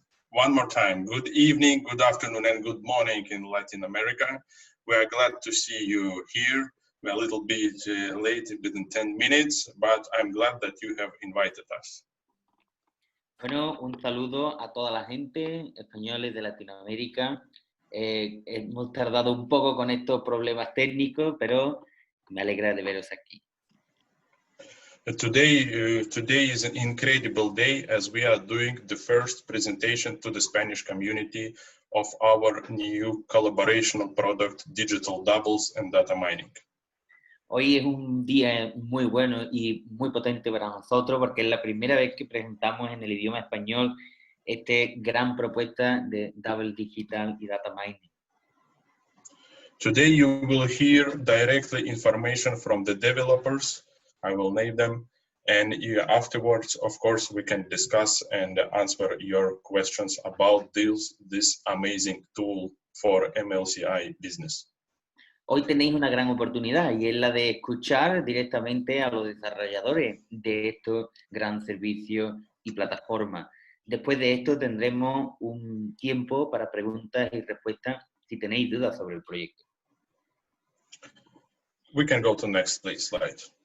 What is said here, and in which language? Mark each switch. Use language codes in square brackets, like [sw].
[en] One more time, good evening, good afternoon, and good morning in Latin America. We are glad to see you here. We're a little bit late, within 10 minutes, but I'm glad that you have invited us. [es] Bueno, un saludo a toda la gente, españoles de Latinoamérica. Hemos tardado un poco con estos problemas técnicos, pero me alegra de veros aquí. [en] Today is an incredible day as we are doing the first presentation to the Spanish community of our new collaborational product, Digital Doubles and Data Mining. [es] Hoy es un día muy bueno y muy potente para nosotros porque es la primera vez que presentamos en el idioma español esta gran propuesta de Double Digital y Data Mining. [en] Today you will hear directly information from the developers. I will name them, and afterwards, of course, we can discuss and answer your questions about this amazing tool for MLCI business. [es] Hoy tenéis una gran oportunidad y es la de escuchar directamente a los desarrolladores de estos gran servicios y plataformas. Después de esto tendremos un tiempo para preguntas y respuestas si tenéis dudas sobre el proyecto. [en] We can go to next, please, slide.